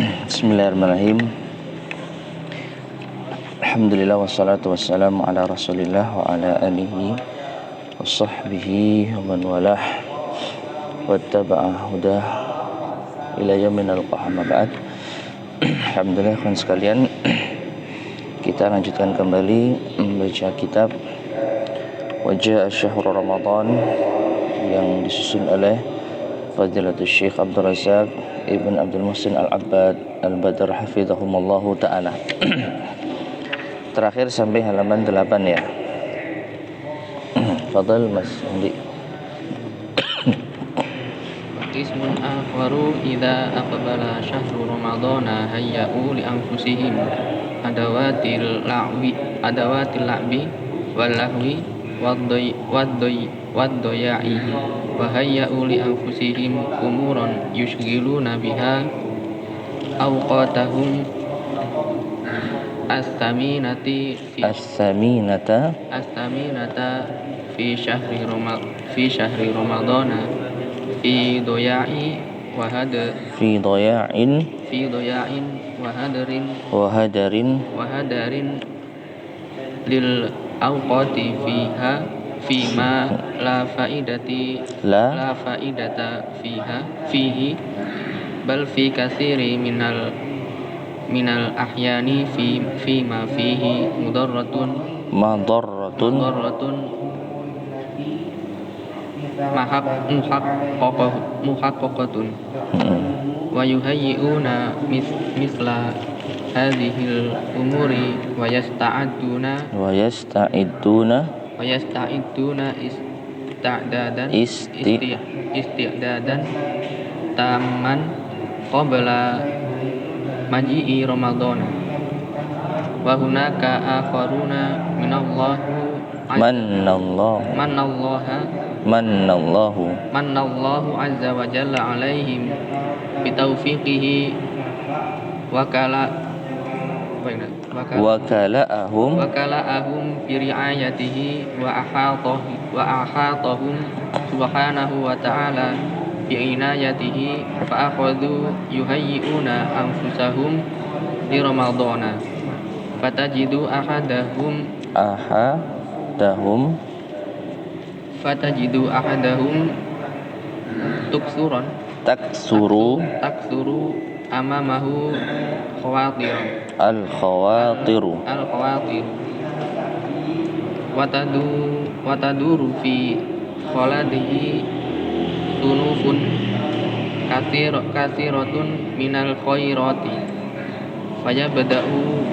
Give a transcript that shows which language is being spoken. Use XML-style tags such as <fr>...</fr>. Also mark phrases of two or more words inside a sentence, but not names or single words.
<ar>بسم الله الرحمن الرحيم. الحمد لله والصلاة والسلام على رسول الله وعلى آله وصحبه ومن والاه واتبع هداه إلى يوم نلقاه, أما بعد.</ar> <id>Alhamdulillah kawan sekalian, kita lanjutkan kembali membaca kitab Wajah Syahrul Ramadan yang disusun oleh Fadilatul Syekh Abdul Razak Ibn Abdul Muhsin Al-Abbad Al-Badr</id> <ar>حفظهم الله تعالى.</ar> <id>Terakhir sampai halaman 8 ya. Fadal Mas Andi.</id> <ar>قسم آخر إذا أقبل شهر رمضان هيؤوا لأنفسهم أدوات اللعب واللهو والضياع وهيؤوا لأنفسهم أمورا يشغلون بها أوقاتهم الثمينة في شهر رمضان في ضياع وهدر للأوقات فيما لا فائدة فيه بل في كثير من الأحيان فيما فيه مضرة محققة ويهيئون مثل هذه الأمور ويستعدون استعدادا تاما قبل مجيء رمضان وهناك آخرون من الله عز وجل عليهم بتوفيقه وكلأهم برعايته وأحاطهم سبحانه وتعالى بعنايته فأخذوا يهيئون أنفسهم لرمضان فتجد أحدهم تكسر أمامه الخواطر وتدور في خلده صنوف كثيرة من الخيرات فيبدأ</ar>